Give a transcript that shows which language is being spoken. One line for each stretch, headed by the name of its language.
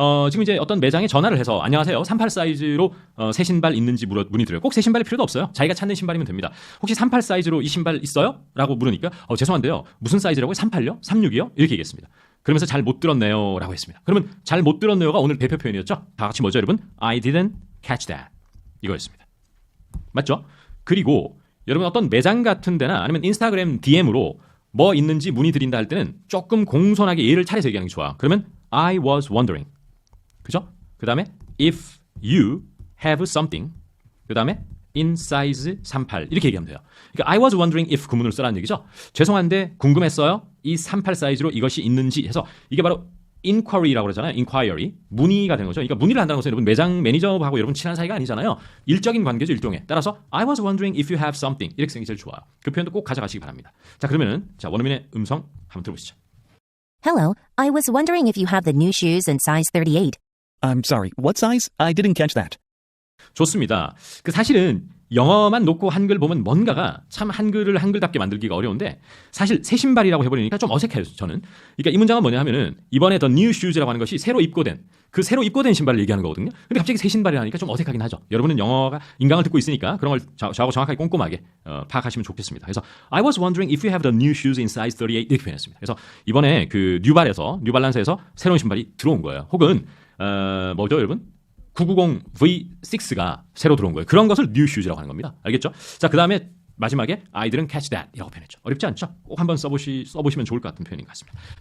Korean: 지금 이제 어떤 매장에 전화를 해서 안녕하세요. 38 사이즈로 새 신발 있는지 문의드려요. 꼭 새 신발일 필요도 없어요. 자기가 찾는 신발이면 됩니다. 혹시 38 사이즈로 이 신발 있어요? 라고 물으니까 죄송한데요. 무슨 사이즈라고요? 38요? 36이요? 이렇게 얘기했습니다. 그러면서 잘 못 들었네요 라고 했습니다. 그러면 잘 못 들었네요가 오늘 대표 표현이었죠? 다 같이 뭐죠 여러분?
English: I didn't catch that
Korean: 이거였습니다. 맞죠? 그리고 여러분 어떤 매장 같은 데나 아니면 인스타그램 DM으로 뭐 있는지 문의드린다 할 때는 조금 공손하게 예를 차려서 얘기하는 게 좋아. 그러면
English: I was wondering.
Korean: 그죠? 그 다음에
English: if you have something.
Korean: 그 다음에
English: in size 38
Korean: 이렇게 얘기하면 돼요. 그러니까
English: I was wondering if
Korean: 구문을 쓰라는 얘기죠. 죄송한데 궁금했어요. 이 38 사이즈로 이것이 있는지 해서 이게 바로 inquiry라고 그러잖아요.
English: inquiry.
Korean: 문의가 되는 거죠. 그러니까 문의를 한다는 것은 여러분 매장 매니저하고 여러분 친한 사이가 아니잖아요. 일적인 관계죠. 일종의. 따라서
English: I was wondering if you have something
Korean: 이렇게 쓰는 게 제일 좋아요. 그 표현도 꼭 가져가시기 바랍니다. 자, 그러면은 원어민의 음성 한번 들어보시죠.
English: Hello, I was wondering if you have the new shoes in size 38. I'm sorry, what size? I didn't catch that.
Korean: 좋습니다. 그 사실은 영어만 놓고 한글 보면 뭔가가 참 한글을 한글답게 만들기가 어려운데 사실 새 신발이라고 해버리니까 좀 어색해요 저는. 그러니까 이 문장은 뭐냐 하면은 이번에
English: The New Shoes
Korean: 라고 하는 것이 새로 입고된 그 새로 입고된 신발을 얘기하는 거거든요. 근데 갑자기 새 신발이라니까 좀 어색하긴 하죠. 여러분은 영어가 인강을 듣고 있으니까 그런 걸 저하고 정확하게 꼼꼼하게 파악하시면 좋겠습니다. 그래서
English: I was wondering if you have the new shoes in size 38
Korean: 이렇게 표현했습니다. 그래서 이번에 그 뉴발란스에서 새로운 신발이 들어온 거예요. 혹은 뭐죠 여러분? 990V6가 새로 들어온 거예요. 그런 것을
English: new shoes
Korean: 라고 하는 겁니다. 알겠죠? 자, 그 다음에 마지막에
English: I didn't catch that
Korean: 이라고 표현했죠. 어렵지 않죠? 꼭 한번 써보시면 좋을 것 같은 표현인 것 같습니다.